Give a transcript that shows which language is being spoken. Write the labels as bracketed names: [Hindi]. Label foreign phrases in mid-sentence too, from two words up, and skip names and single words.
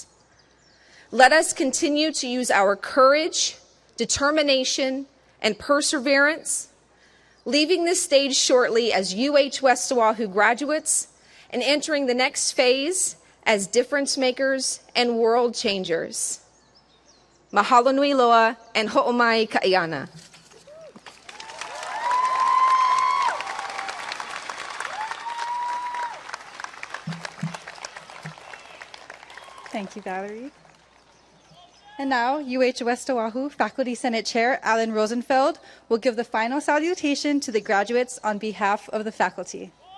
[English] Let us continue to use our courage, determination, and perseverance, leaving this stage shortly as UH West Oahu graduates and entering the next phase as difference makers and world changers. [Hawaiian] Mahalo nui loa and ho'omai ka'iana. [English] Thank you, Valerie. And now, UH West Oahu Faculty Senate Chair Alan Rosenfeld will give the final salutation to the graduates on behalf of the faculty.